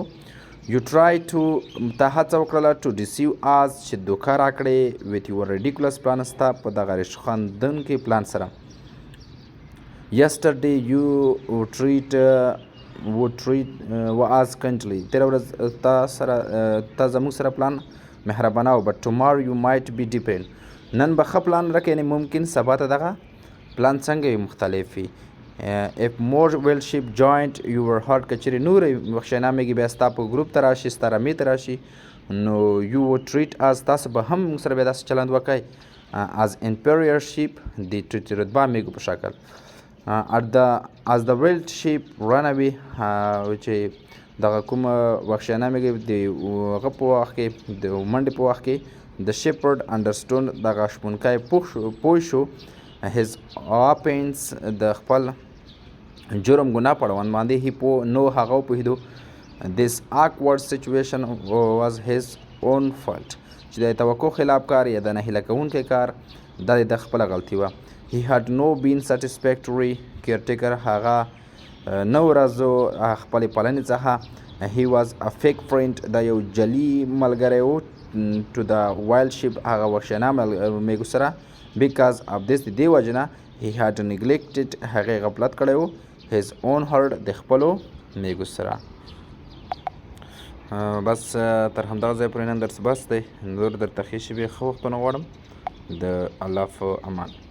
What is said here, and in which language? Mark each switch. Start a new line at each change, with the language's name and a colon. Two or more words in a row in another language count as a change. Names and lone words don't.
English: you try to
Pashto: تا هڅه وکړله
English: to deceive us
Pashto: چې دوکه راکړې
English: with your ridiculous plan
Pashto: ستا په دغه رشک خندونکي پلان سره.
English: yesterday you would treat us kindly
Pashto: تېره ورځ تا زموږ سره پلان مهربانه و
English: but tomorrow you might be different
Pashto: نن به ښه پلان راکړې یعنې ممکن سبا ته دغه پلان څنګه وي مختلف وي.
English: if more wild sheep joined your herd
Pashto: که چېرې نورې وحشیانه میږي بیا ستا په ګروپ ته راشي ستا رمې ته راشي نو
English: you would treat us
Pashto: تاسو به هم موږ سره بیا داسې چلند وکئ
English: as inferior sheep
Pashto: د ټیټې رتبه میږو په شکل.
English: as the wild sheep run away
Pashto: چې دغه کومه وحشیانه میږي د هغه په وخت کې د منډې په وخت کې
English: the shepherd understood
Pashto: دغه شپونکی پوه شو
English: his offense
Pashto: د خپل جرم ګناه په اړوند باندې هی نو هغه وپوهېدو
English: this awkward situation was his own fault
Pashto: چې د توقع خلاف کار یا د نهیله کوونکی کار دا د خپله غلطي وه.
English: he had no been satisfactory caretaker
Pashto: هغه نه ورځو خپلې پالنې څخه.
English: he was a fake friend
Pashto: دا یو جلي ملګری و
English: to the wild sheep
Pashto: هغه وحشیانه میږو سره
English: because of this
Pashto: د دې وجې نه
English: he had neglected
Pashto: هغې غفلت کړی و
English: his own herd
Pashto: د خپلو میږو سره. بس تر همدغه ځای پورې نن درس بس دی. نور درته ښې شېبې ښه وختونه غواړم. د الله په امان.